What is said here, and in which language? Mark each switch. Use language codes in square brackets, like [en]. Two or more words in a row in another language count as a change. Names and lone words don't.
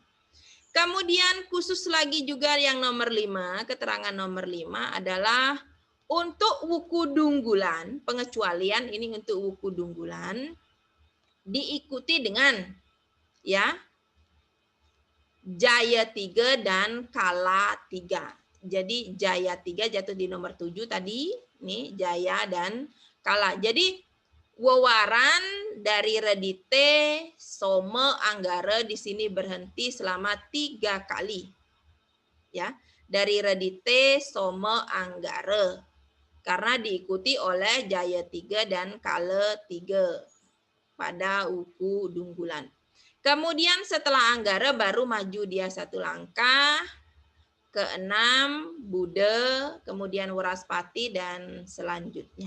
[id] Kemudian khusus lagi juga yang nomor 5, keterangan nomor 5 adalah untuk buku dunggulan, pengecualian ini untuk buku dunggulan, diikuti dengan ya jaya 3 dan kala 3. Jadi jaya 3 jatuh di nomor 7 tadi. Nih, jaya dan kala. Jadi wawaran dari redite, some, anggara di sini berhenti selama 3 kali. Ya, dari redite, some, anggara. Karena diikuti oleh jaya 3 dan kala 3 pada wuku dunggulan. Kemudian setelah anggara baru maju dia 1 langkah. Ke-6 Bude, kemudian Waraspati, dan selanjutnya.